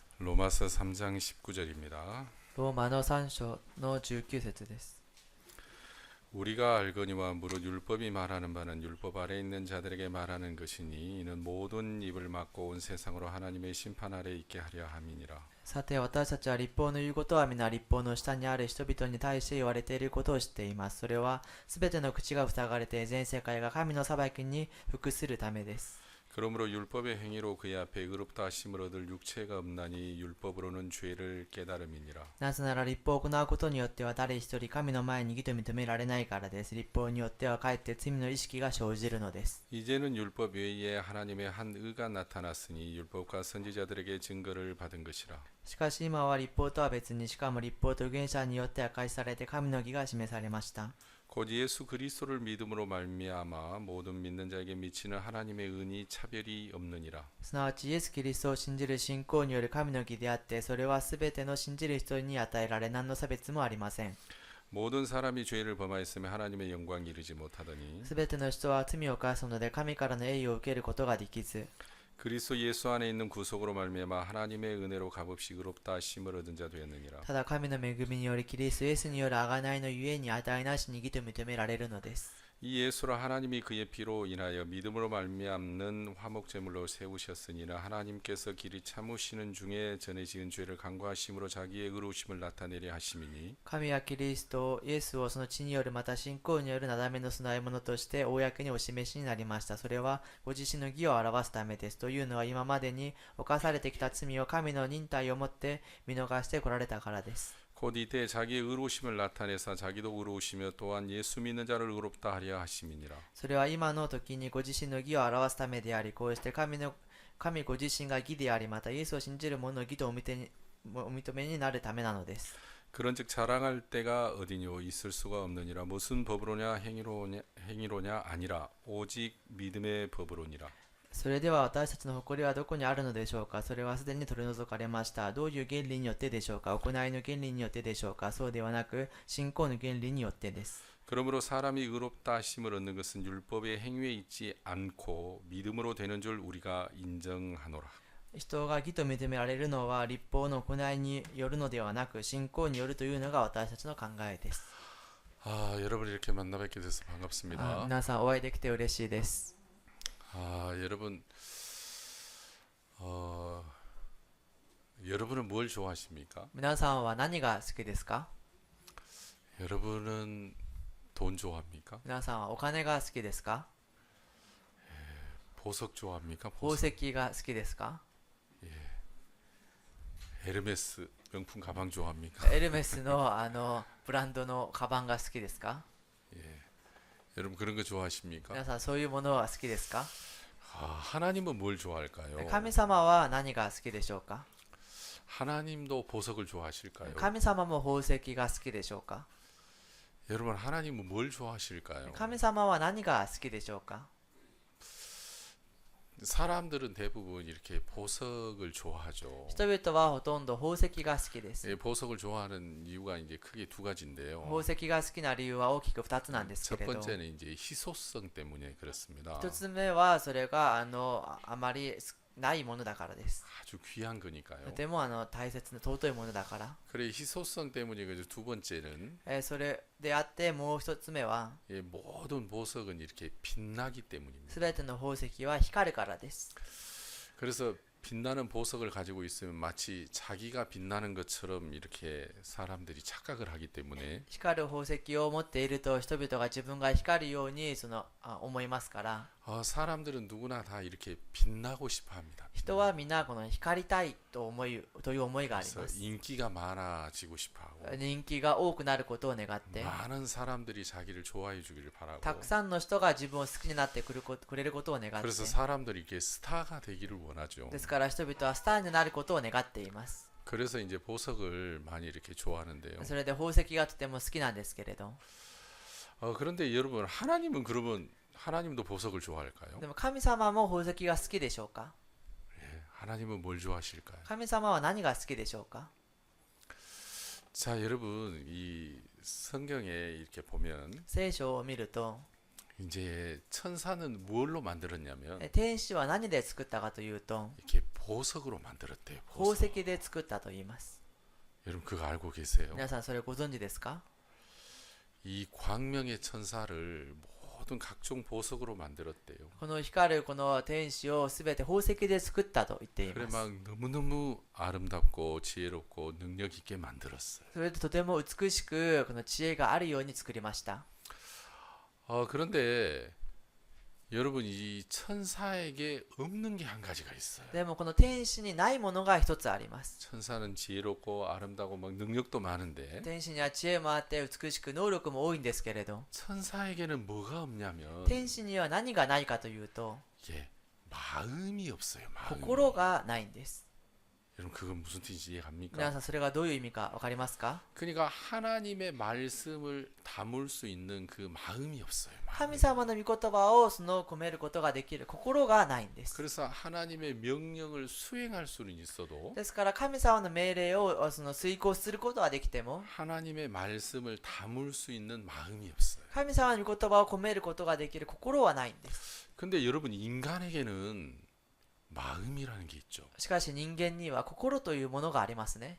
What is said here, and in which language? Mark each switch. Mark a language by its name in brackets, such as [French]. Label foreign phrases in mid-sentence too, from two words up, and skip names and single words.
[Korean] 로마서 3장 19절입니다. [Japanese] ローマの3章の19節です。 [Korean] 우리가 알거니와 무릇 율법이 말하는 바는 율법 아래 있는 자들에게 말하는 것이니 이는 모든 입을 막고 온 세상으로 하나님의 심판 아래 있게 하려 함이니라. [Japanese] さて私たちは立法の言うことは皆立法の下にある人々に対して言われていることを知っています。それはすべての口が塞がれて全世界が神の裁きに服するためです。 [Korean] 그러므로 율법의 행위로 그의 앞에 의롭다 하심을 얻을 육체가 없나니 율법으로는 죄를 깨달음이니라. [Japanese] なぜなら立法を行うことによっては誰一人神の前に義と認められないからです。立法によってはかえって罪の意識が生じるのです。 [Korean] 이제는 율법 외에 하나님의 한 의가 나타났으니 율법과 선지자들에게 증거를 받은 것이라. [Japanese] しかし今は立法とは別に、しかも立法と預言者によって明かしされて神の義が示されました。 [Korean] 곧 예수 그리스도를 믿음으로 말미암아 모든 믿는 자에게 미치는 하나님의 은이 차별이 없느니라. [Japanese] すなわちイエス・キリストを信じる信仰による神の義であって、それはすべての信じる人に与えられ何の差別もありません。 [Korean] 모든 사람이 죄를 범하였으며 하나님의 영광 이르지 못하더니 [Japanese] すべての人は罪を犯すので神からの栄誉を受けることができず、 [Korean] 그리스도 예수 안에 있는 구속으로 말미암아 하나님의 은혜로 값없이 의롭다 하심을 얻은 자 되었느니라. [Japanese] ただ神の恵みによりキリストイエスによる贖いのゆえに値なしに義と認められるのです。 [Korean] 이 예수로 하나님이 그의 피로 인하여 믿음으로 말미암는 화목제물로 세우셨으니나 하나님께서 길이 참으시는 중에 전에 지은 죄를 간과하심으로 자기의 의로우심을 나타내려 하심이니 [Japanese] 神はキリストイエスをその血によるまた信仰によるなだめの供え物として公にお示しになりました。それはご自身の義を表すためです。というのは今までに犯されてきた罪を神の忍耐をもって見逃してこられたからです。 [Korean] 곧 이때 자기의 의로우심을 나타내사 자기도 의로우시며 또한 예수 믿는 자를 의롭다 하려 하심이니라. [Japanese] それは今の時にご自身の義を表すためであり、こうして神ご自身が義であり、またイエスを信じる者の義とお認めになるためなのです。 [Korean] 그런즉 자랑할 때가 어디뇨 있을 수가 없느니라. 무슨 법으로냐 행위로냐 아니라 오직 믿음의 법으로니라. [Japanese] それでは私たちの誇りはどこにあるのでしょうか。それはすでに取り除かれました。どういう原理によってでしょうか。行いの原理によってでしょうか。そうではなく信仰の原理によってです。 [Korean] 그러므로 사람이 의롭다 하심을 얻는 것은 율법의 행위에 있지 않고 믿음으로 되는 줄 우리가 인정하노라. [Japanese] 人が義と認められるのは立法の行いによるのではなく信仰によるというのが私たちの考えです。 [Korean] 여러분 이렇게 만나 뵙게 돼서 반갑습니다. [Japanese] 皆さんお会いできて嬉しいです。 [Korean] 여러분 여러분은 뭘 좋아하십니까? [Japanese] 皆さんは何が好きですか。 [Korean] 여러분은 돈 좋아합니까? [Japanese] 皆さんはお金が好きですか。 [Korean] 보석 좋아합니까? [Japanese] 宝石が好きですか。 [Korean] 에르메스 명품 가방 좋아합니까? [Japanese] エルメスのブランドのカバンが好きですか。 [Korean] 여러분 그런 거 좋아하십니까? [Japanese] 皆さんそういうものは好きですか。 [Korean] 하나님은 뭘 좋아할까요? [Japanese] 神様は何が好きでしょうか。 [Korean] 하나님도 보석을 좋아하실까요? [Japanese] 神様も宝石が好きでしょうか。 [Korean] 여러분 하나님은 뭘 좋아하실까요? [Japanese] 神様は何が好きでしょうか。 [Korean] 사람들은 대부분 이렇게 보석을 좋아하죠. [Japanese] 人々はほとんど宝石が好きです。 [Korean] 보석을 좋아하는 이유가 이제 크게 두 가지인데요. [Japanese] 宝石が好きな理由は大きく2つなんですけ [Korean] 첫 [Japanese] れど、 [Korean] 번째는 이제 희소성 때문에 그렇습니다. [Japanese] 1 つ目はそれがあまりないものだからです。 [Korean] 아주 귀한 거니까요. [Japanese] とても大切な尊いものだから。 [Korean] 그래 희소성 때문이고 두 번째는 [Japanese] それであってもう1つ目は [Korean] 모든 보석은 이렇게 빛나기 때문입니다. [Japanese] すべての宝石は光るからです。 [Korean] 그래서 빛나는 보석을 가지고 있으면 마치 자기가 빛나는 것처럼 이렇게 사람들이 착각을 하기 때문에 [Japanese] 光る宝石を持っていると人々が自分が光るように思いますから、 [Korean] 사람들은 누구나 다 이렇게 빛나고 싶어 합니다. [Japanese] 人はみんなこの光りたいという思いがあり [Korean] 그래서 [Japanese] ます。 [Korean] 인기가 많아지고 싶어 하고 [Japanese] 人気が多くなることを願って、 [Korean] 많은 사람들이 자기를 좋아해 주기를 바라고 [Japanese] たくさんの人が自分を好きになってくれることを願って、 [Korean] 그래서 사람들이 이렇게 스타가 되기를 원하죠. [Japanese] ですから人々はスターになることを願っています。 [Korean] 그래서 이제 보석을 많이 이렇게 좋아하는데요. [Japanese] それで宝石がとても好きなんですけれど、 [Korean] 그런데 여러분 하나님은 그러면 하나님도 보석을 좋아할까요? [Japanese] でも神様も宝石が好きでしょうか。 [Korean] 하나님은 뭘 좋아하실까요? [Japanese] 神様は何が好きでしょうか。 [Korean] 자, 여러분 이 성경에 이렇게 보면 [Japanese] 聖書を見ると、 [Korean] 이제 천사는 무엇로 만들었냐면 [Japanese] 天使は何で作ったかというと [Korean] 이렇게 보석으로 만들었대요. [Japanese] 宝 [Korean] 보석. [Japanese] 石で作ったと言います。 [Korean] 여러분 그거 알고 계세요? [Japanese] 皆さんそれご存知ですか？ [Korean] 이 광명의 천사를 모든 각종 보석으로 만들었대요. [Japanese] この光るこの天使をすべて宝石で作ったと言ってい [Korean] 그래 [Japanese] ます。 [Korean] 막 너무너무 아름답고 지혜롭고 능력 있게 만들었어요. [Japanese] それでとても美しくこの知恵があるように作りました。 [Korean] 그런데 여러분 이 천사에게 없는 게 한 가지가 있어요. [Japanese] でもこの天使にないものが一つあります。 [Korean] 천사는 지혜롭고 아름다고 막 능력도 많은데 [Japanese] 天使には知恵もあって美しく能力も多いんですけれど、 [Korean] 천사에게는 뭐가 없냐면 [Japanese] 天使には何がないかというと [Korean] 이게 마음이 없어요. 마음이. [Japanese] 心がないんです。 [Korean] 여러분 그건 무슨 뜻인지 [Japanese] 皆 [Korean] 이해갑니까? [Japanese] さんそれがどういう意味か分かりますか？ [Korean] 그러니까 하나님의 말씀을 담을 수 있는 그 마음이 없어요. 마음이. [Japanese] 神様の御言葉を込めることができる心がないんです。 [Korean] 그래서 하나님의 명령을 수행할 수는 있어도 [Japanese] ですから神様の命令を遂行することはできても [Korean] 하나님의 말씀을 담을 수 있는 마음이 없어요. [Japanese] 神様の御言葉を込めることができる心はないんです。 [Korean] 근데 여러분 인간에게는 마음이라는 게 있죠. [Japanese] しかし人間には心というものがありますね。